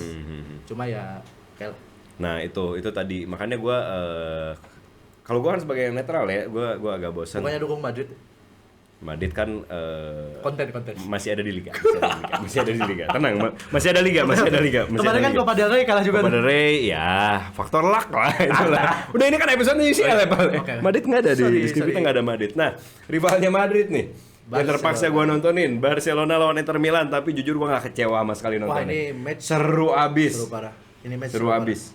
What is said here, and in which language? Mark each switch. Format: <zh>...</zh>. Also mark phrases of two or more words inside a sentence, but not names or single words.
<id>Cuma ya kayak Nah, itu tadi makanya gue kalau gue kan sebagai yang netral ya, gue agak bosan. pokoknya dukung Madrid. Madrid kan Konten. masih ada di liga. Masih ada di liga. Tenang, masih ada liga. Kemarin kan Copa del Rey kalah juga. Copa del Rey, ya faktor luck lah itulah. Udah ini kan episode UCL ya, Pak. Oke. Madrid nggak ada Sorry, di skrip kita nggak ada Madrid. Nah, rivalnya Madrid nih. Yang terpaksa gue nontonin Barcelona lawan Inter Milan, tapi jujur gue nggak kecewa sama sekali Wah, nontonnya. ini match seru abis. seru parah. Ini match Seru abis.</id>